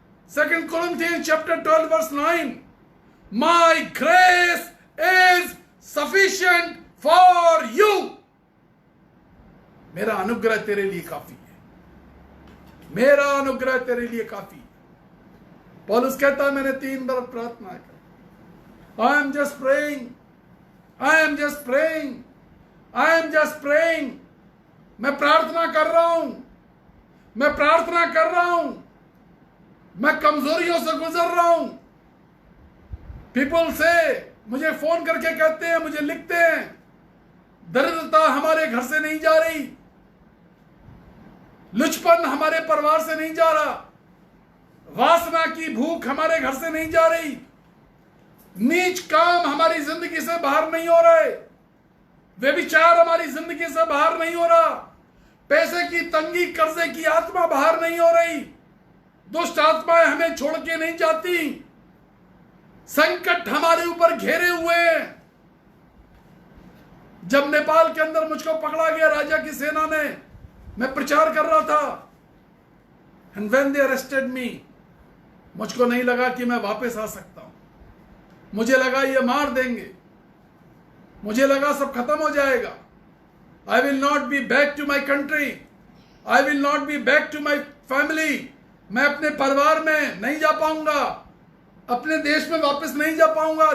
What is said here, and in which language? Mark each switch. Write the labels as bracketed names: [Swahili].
[English] 2 Corinthians chapter 12 verse 9, my grace is sufficient for you. [Hindi] मेरा अनुग्रह तेरे लिए काफी है, मेरा अनुग्रह तेरे लिए काफी है। पौलुस कहता है मैंने 3 बार प्रार्थना की। [English] I am just praying, I am just praying, I am just praying। [Hindi] मैं प्रार्थना कर रहा हूं, मैं प्रार्थना कर रहा हूं, मैं कमजोरियों से गुजर रहा हूं। पीपल से मुझे फोन करके कहते हैं, मुझे लिखते हैं, दरिद्रता हमारे घर से नहीं जा रही, लुचपन हमारे परिवार से नहीं जा रहा, वासना की भूख हमारे घर से नहीं जा रही, नीच काम हमारी जिंदगी से बाहर नहीं हो रहे, व्यभिचार हमारी जिंदगी से बाहर नहीं हो रहा, पैसे की तंगी, कर्जे की आत्मा बाहर नहीं हो रही, दुष्ट आत्माएं हमें छोड़ के नहीं जाती, संकट हमारे ऊपर घेरे हुए हैं। जब नेपाल के अंदर मुझको पकड़ा गया राजा की सेना ने, मैं प्रचार कर रहा था, [English] and when they arrested me, [Hindi] मुझको नहीं लगा कि मैं वापस आ सकता हूं, मुझे लगा ये मार देंगे, मुझे लगा सब खत्म हो जाएगा। [English] I will not be back to my country, I will not be back to my family। [Hindi] मैं अपने परिवार में नहीं जा पाऊंगा, अपने देश में वापस नहीं जा पाऊंगा।